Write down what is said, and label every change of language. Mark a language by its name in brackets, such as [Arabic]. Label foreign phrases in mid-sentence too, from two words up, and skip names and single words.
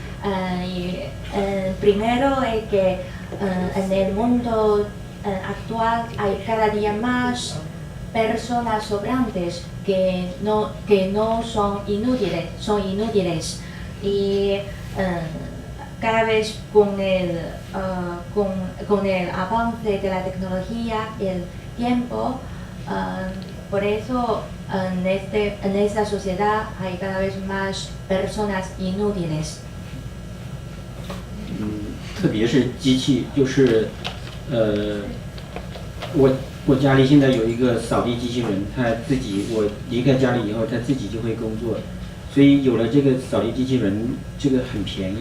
[Spanish] Primero es que en el mundo actual hay cada día más personas sobrantes que no son inútiles, y cada vez con el avance de la tecnología y el tiempo, por eso en esta sociedad hay cada vez más personas inútiles. [Chinese] 特别是机器，就是我家里现在有一个扫地机器人，它自己我离开家里以后，它自己就会工作，所以有了这个扫地机器人，这个很便宜。